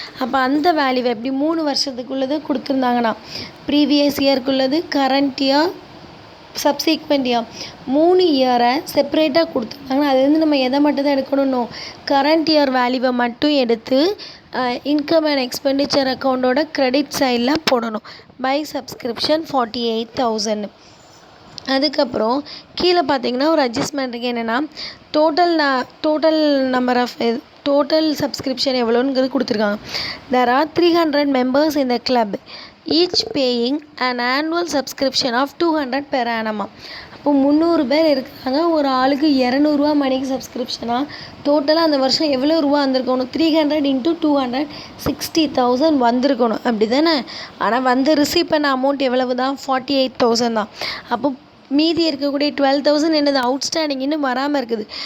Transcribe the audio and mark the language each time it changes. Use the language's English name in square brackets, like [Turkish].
[Tamil] அப்போ அந்த வேல்யூ எப்படி 3 வருஷத்துக்குள்ளது கொடுத்துருந்தாங்கன்னா previous இயர்க்குள்ளது current year subsequent year 3 இயரை செப்பரேட்டாக கொடுத்துருந்தாங்கன்னா அது வந்து நம்ம எதை மட்டும் தான் எடுக்கணும் கரண்ட் இயர் வேல்யூவை மட்டும் எடுத்து இன்கம் அண்ட் எக்ஸ்பெண்டிச்சர் அக்கௌண்ட்டோட கிரெடிட் சைடில் போடணும். By subscription 48,000. அதுக்கப்புறம் கீழே பார்த்தீங்கன்னா ஒரு அட்ஜஸ்ட்மெண்ட் இருக்குது. என்னென்னா total number of total subscription எவ்வளோங்கிறது கொடுத்துருக்காங்க. [English] there are 300 members in the club each paying an annual subscription of 200 per annum. [Tamil] அப்போ 300 பேர் இருக்காங்க, ஒரு ஆளுக்கு 200 மணிக்கு சப்ஸ்கிரிப்ஷனாக டோட்டலாக அந்த வருஷம் எவ்வளோ ரூபா வந்திருக்கணும் 300 × 200 60,000 வந்திருக்கணும் அப்படி தானே. ஆனால் வந்து ரிசீவ் பண்ண அமௌண்ட் எவ்வளவு தான் 48,000 தான். அப்போ மீதி இருக்கக்கூடிய 12,000 என்னது அவுட்ஸ்டாண்டிங் இன்னும் வராமல் இருக்குது.